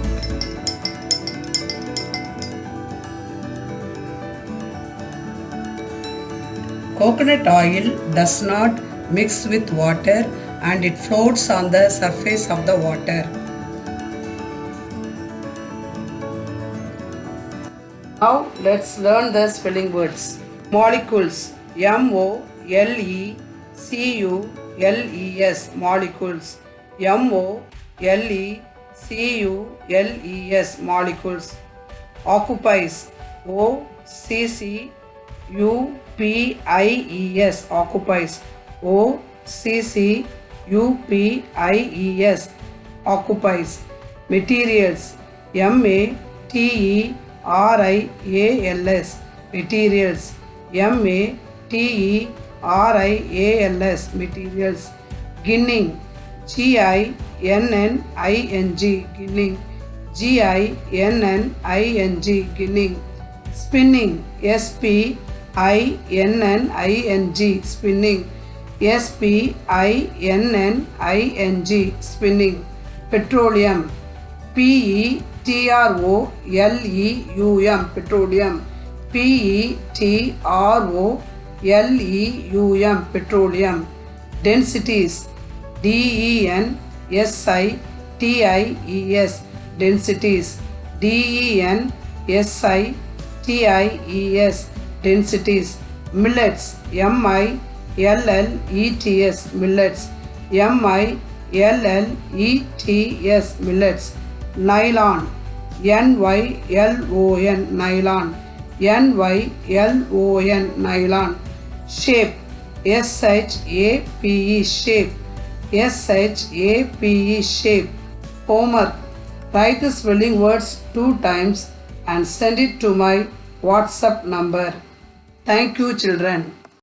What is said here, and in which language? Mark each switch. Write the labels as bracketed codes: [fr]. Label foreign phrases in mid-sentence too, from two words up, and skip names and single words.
[en] Coconut oil does not mix with water and it floats on the surface of the water. Now let's learn the spelling words. Molecules. M-O-L-E-C-U-L-E-S. Molecules. M-O-L-E-C-U-L-E-S. Molecules. Occupies. O-C-C-U-P-I-E-S. Occupies. O-C-C-U-P-I-E-S. Occupies. Materials. M-A-T-E-R-I-A-L-S. Materials. M-A-T-E-R-I-A-L-S. Materials. Ginning. G-I-N-N-I-N-G. Ginning. G-I-N-N-I-N-G. Ginning. Spinning. S-P-I-N-N-I-N-G. Spinning. S-P-I-N-N-I-N-G. Spinning. Petroleum. P-E-T-R-O-L-E-U-M. Petroleum. P-E-T-R-O-L-E-U-M. Petroleum. Densities. D-E-N-S-I-T-I-E-S. Densities. D-E-N-S-I-T-I-E-S. Densities. Millets. M-I-L-L-E-T-S. Millets. M-I-L-L-E-T-S. Millets. Nylon. N-Y-L-O-N. Nylon. N-Y-L-O-N. Nylon. Shape. S-H-A-P-E. Shape. S-H-A-P-E. Shape. Homework. Write the spelling words 2 times and send it to my WhatsApp number. Thank you, children.